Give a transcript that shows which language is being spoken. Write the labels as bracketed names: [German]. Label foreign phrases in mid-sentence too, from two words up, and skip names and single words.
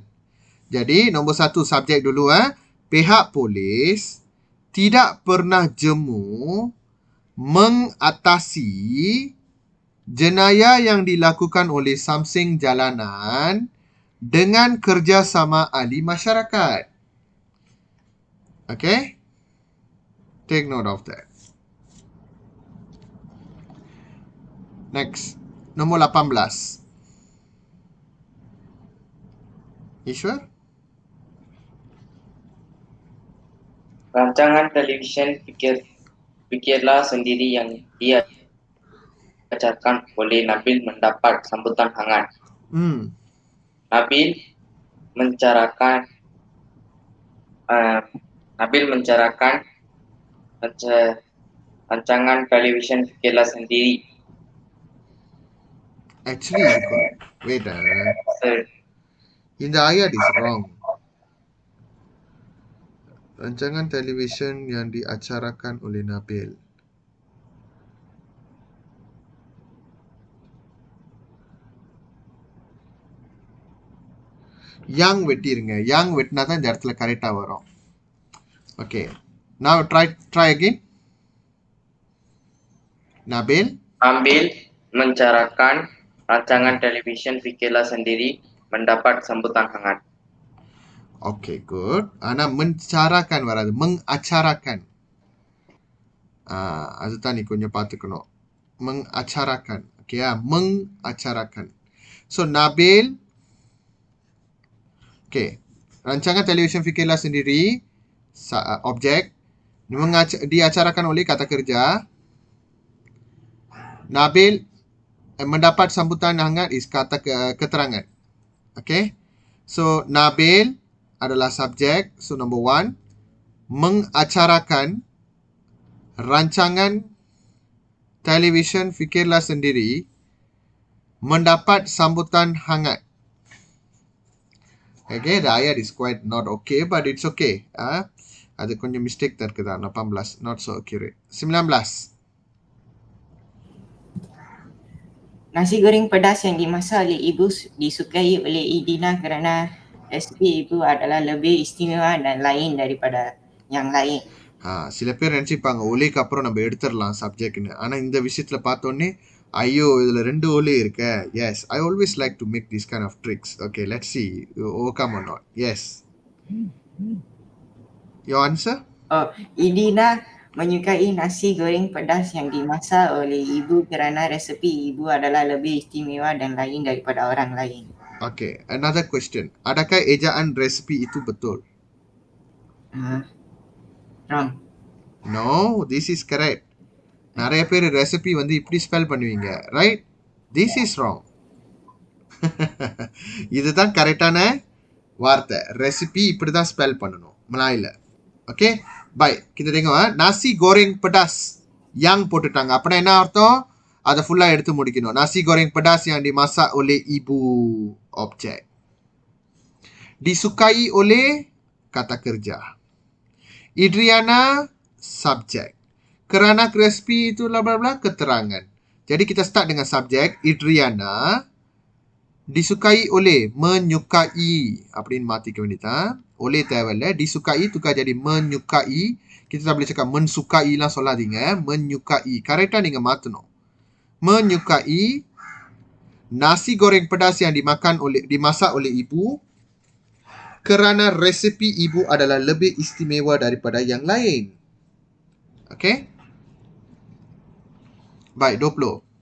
[Malay] Jadi, nombor 1 subjek dulu. Pihak polis tidak pernah jemu mengatasi jenayah yang dilakukan oleh Samseng Jalanan dengan kerjasama ahli masyarakat. [English] Okay? Take note of that. Next. [Malay] Nombor 18. Ishwar? Rancangan televisyen Fikirlah Sendiri yang dia bacakan oleh Nabil mendapat sambutan hangat. Nabil mencarakan rancangan televisyen Fikirlah Sendiri. [English] Actually, you got... Wait. In the ayat is wrong. [Malay] Rancangan televisyen yang diacarakan oleh Nabil. [Tamil] Yang வெட்டிருங்க. Yang வெட்டினா தான் இந்த இடத்துல கரெக்டா வரும். [English] Okay. Now try again. [Malay] Nabil mencarakan rancangan televisyen Fikirlah Sendiri mendapat sambutan hangat. [English] Okay, good. [Tamil] ஆனா mencarakan வராது. mengacarakan. அதுதான் நீ கொஞ்சம் பார்த்துக்கணும். [Malay] mengacarakan. Okay, mengacarakan. [English] So, Nabil. Okay. [Malay] Rancangan televisyen Fikirlah Sendiri. Objek. Diacarakan oleh kata kerja. Nabil mendapat sambutan hangat is kata keterangan. [English] Okay. So, Nabil [Malay] adalah subjek. [English] So, number 1. [Malay] Mengacarakan rancangan televisyen Fikirlah Sendiri mendapat sambutan hangat. [English] Okay, the ayat is quite not okay, but it's okay. [Malay] Ada கொஞ்சம் mistake terkena 18, [English] not so accurate. [Malay] 19. Nasi goreng pedas yang dimasak oleh ibu disukai oleh Idina kerana resipi ibu adalah lebih istimewa dan lain daripada yang lain. [Tamil] சில பேர் நினைச்சுப்பாங்க ஒலிக்கு அப்புறம் நம்ம எடுத்துடலாம் சப்ஜெக்ட்னு. ஆனா இந்த விஷயத்துல பார்த்தோன்னே ஐயோ இதுல 2 ஒலி இருக்க. [English] Yes, I always like to make these kind of tricks. Okay, let's see you overcome or not. Yes. Your answer? [Malay] Idina menyukai nasi goreng pedas yang dimasak oleh ibu kerana resipi ibu adalah lebih istimewa dan lain daripada orang lain. [English] Okay, another question. [Malay] Adakah ejaan resipi itu betul? [English] Wrong. No, this is correct. [Tamil] நிறைய பேர் ரெசிபி வந்து இப்படி ஸ்பெல் பண்ணுவீங்க. [English] ரைட்? This is wrong. [Tamil] இதுதான் கரெக்டான வார்த்தை. ரெசிபி இப்படி தான் ஸ்பெல் பண்ணணும் மலாயில. [English] Okay, bye. [Malay] kita tengok nasi goreng pedas yang [Tamil] போட்டுட்டாங்க. அப்படின்னா என்ன அர்த்தம்? அதை ஃபுல்லா எடுத்து முடிக்கணும். [Malay] nasi goreng pedas yang dimasak oleh ibu, objek. Disukai oleh kata kerja. Idriana, subjek. Kerana crispy itu bla bla bla, keterangan. Jadi kita start dengan subjek Idriana. Disukai oleh, menyukai. [Tamil] அப்படின்னு மாத்திக்க வேண்டியதான். Oleh தேவையில்லை. [Malay] Disukai tukar jadi menyukai. Kita tak boleh cakap mensukai lah சொல்லாதீங்க. Menyukai. [Tamil] கரெக்டா நீங்க மாத்தணும். [Malay] Menyukai nasi goreng pedas yang dimasak oleh ibu kerana resepi ibu adalah lebih istimewa daripada yang lain. Okey? Baik, 20.